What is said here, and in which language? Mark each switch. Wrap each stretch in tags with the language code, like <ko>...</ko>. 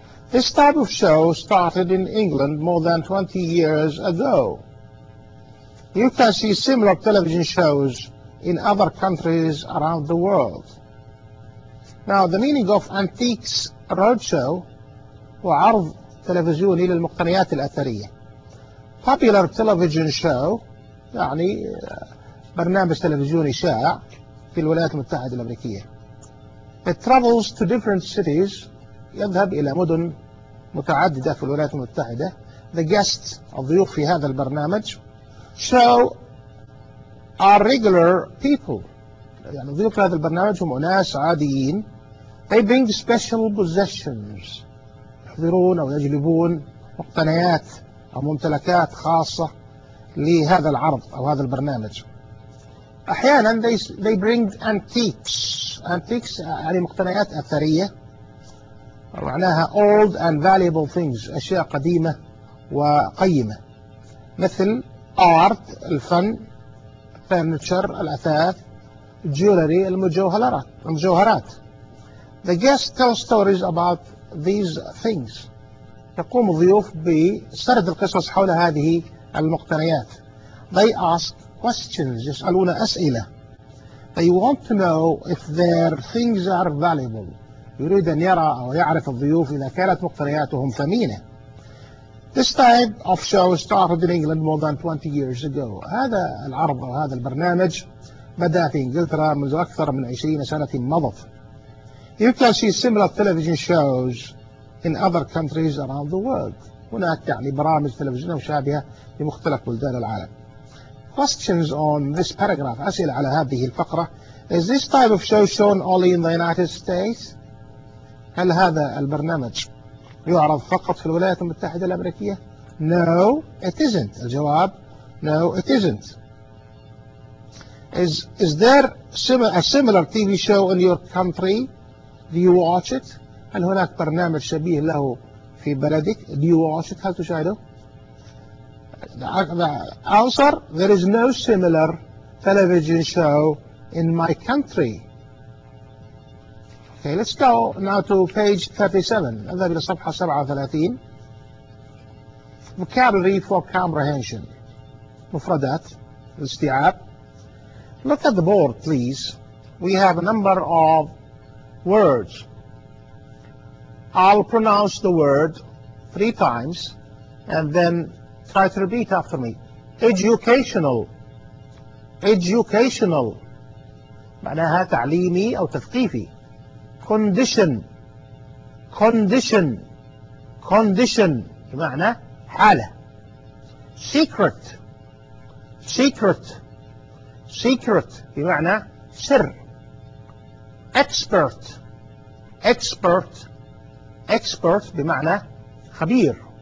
<en>This type of show started in England more than 20 years ago. You can see similar television shows in other countries around the world. Now, the meaning of antiques roadshow</en> <ar>هو عرض تلفزيوني للمقتنيات الأثرية.</ar> <en>Popular television show</en> <ar>يعني برنامج تلفزيوني شائع في الولايات المتحدة الأمريكية.</ar> <en>It travels to different cities.</en> <ar>يذهب إلى مدن متعددة في الولايات المتحدة.</ar> <en>The guests,</en> <ar>الضيوف في هذا البرنامج,</ar> <en>show are regular people.</en> <ar>يعني ضيوف هذا البرنامج هم أناس عاديين.</ar> <en>They bring special possessions.</en> <ar>يحضرون أو يجلبون مقتنيات أو ممتلكات خاصة لهذا العرض أو هذا البرنامج. أحياناً</ar> <en>they bring antiques.</en> <ar>Antiques يعني مقتنيات أثرية. معناها</ar> <en>old and valuable things,</en> <ar>أشياء قديمة وقيمة, مثل art, الفن, furniture, الأثاث, jewelry, المجوهرات.</ar> <en>The guests tell stories about these things.</en> <ar>يقوم الضيوف بسرد القصص حول هذه المقتنيات.</ar> <en>They ask questions,</en> <ar>يسألون أسئلة.</ar> <en>They want to know if their things are valuable.</en> <ar>يريد أن يرى أو يعرف الضيوف إذا كانت مقترياتهم ثمينة.</ar> <en>This type of show started in England more than 20 years ago.</en> <ar>هذا العرض أو هذا البرنامج بدأ في إنجلترا منذ أكثر من 20 سنة مضت.</ar> <en>You can see similar television shows in other countries around the world.</en> <ar>هناك يعني برامج تلفزيون مشابهة في مختلف بلدان العالم.</ar> <en>Questions on this paragraph.</en> <ar>أسئلة على هذه الفقرة.</ar> <en>Is this type of show shown only in the United States?</en> <ar>هل هذا البرنامج يعرض فقط في الولايات المتحدة الأمريكية؟</ar> <en>No, it isn't.</en> <ar>الجواب</ar> <en>No, it isn't. Is there a similar TV show in your country? Do you watch it?</en> <ar>هل هناك برنامج شبيه له في بلدك؟</ar> <en>Do you watch it?</en> <ar>هل تشاهده؟</ar> <en>The answer, there is no similar television show in my country. Okay, let's go now to page 37.</en> <ar>نذهب إلى صفحة 37.</ar> <en>Vocabulary for comprehension.</en> <ar>مفردات. الاستيعاب.</ar> <en>Look at the board, please. We have a number of words. I'll pronounce the word 3 times and then try to repeat after me. Educational. Educational.</en> <ar>معناها تعليمي أو تثقيفي. Condition.</ar> <en>condition, condition</en> <ar>بمعنى حالة.</ar> <en>secret, secret, secret</en> <ar>بمعنى سر.</ar> <en>expert, expert, expert</en> <ar>بمعنى خبير.</ar>